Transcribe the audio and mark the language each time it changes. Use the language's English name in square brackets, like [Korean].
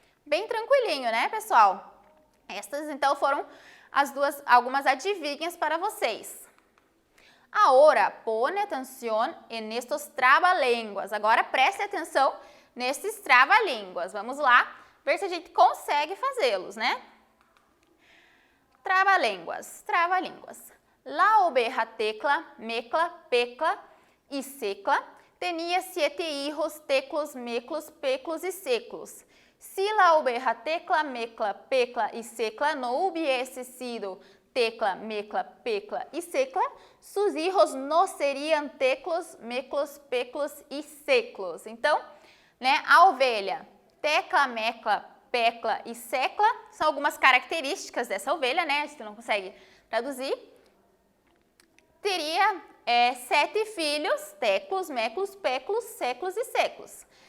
[Portuguese] Bem tranquilinho, né, pessoal? Estas, então, foram algumas adivinhas para vocês. Agora, pone atenção nestes trava-línguas. Agora, preste atenção nesses trava-línguas. Vamos lá, ver se a gente consegue fazê-los, né? Trava-línguas, trava-línguas. [Spanish] La oveja Tecla, Mecla, Pecla e Secla tenía 7 hijos, teclos, meclos, peclos e seclos. Si la oveja Tecla, Mecla, Pecla y Secla no hubiese sido Tecla, Mecla, Pecla y Secla, sus hijos no serían teclos, meclos, peclos y seclos. [Portuguese] Então, né, a ovelha Tecla, Mecla, Pecla e Secla são algumas características dessa ovelha, né? Se tu não consegue traduzir, teria 7 filhos, teclos, meclos, peclos, seclos e seclos.